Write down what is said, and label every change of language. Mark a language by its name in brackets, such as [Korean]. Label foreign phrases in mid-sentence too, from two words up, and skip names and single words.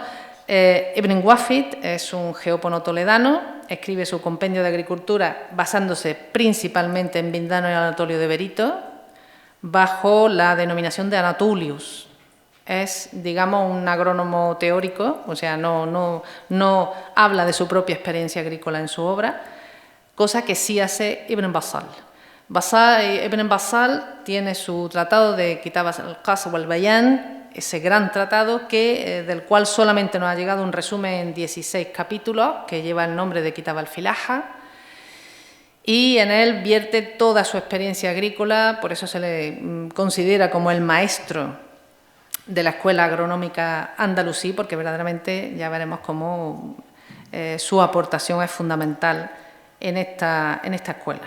[Spanish] Ibn Wafid es un geópono toledano, escribe su compendio de agricultura basándose principalmente en Vindano y Anatolio de Berito, bajo la denominación de Anatolius. Es, digamos, un agrónomo teórico, o sea, no habla de su propia experiencia agrícola en su obra, cosa que sí hace Ibn Bassal. Ibn Bassal tiene su tratado de Kitab al-Qasr wal-Bayan, ese gran tratado del cual solamente nos ha llegado un resumen en 16 capítulos, que lleva el nombre de Kitab al-Filaha, y en él vierte toda su experiencia agrícola, por eso se le considera como el maestro de la Escuela Agronómica Andalusí, porque verdaderamente ya veremos cómo su aportación es fundamental en esta escuela.